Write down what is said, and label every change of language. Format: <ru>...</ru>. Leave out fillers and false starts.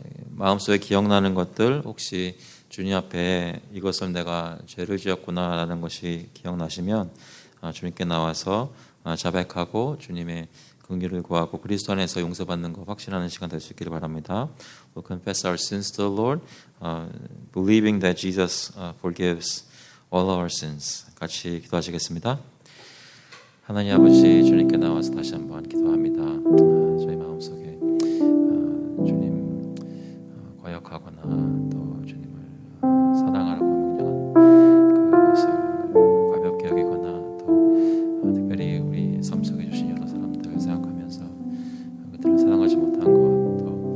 <ko>마음속에 기억나는 것들, 혹시 주님 앞에 이것을 내가 죄를 지었구나 라는 것이 기억나시면 주님께 나와서 자백하고 주님의 긍휼을 구하고 그리스도 안에서 용서받는 것 확신하는 시간 될 수 있기를 바랍니다.</ko> <en>We'll confess our sins to the Lord, believing that Jesus forgives all our sins.</en> <ko>같이 기도하시겠습니다. 하나님 아버지, 주님께 나와서 다시 한번 기도합니다. 저희 마음속에 주님 거역하거나 또 주님을 사랑하라고 명령한 그것을 가볍게 여기거나 또 특별히 우리 삶 속에 주신 여러 사람들을 생각하면서 그들을 사랑하지 못한 것, 또</ko>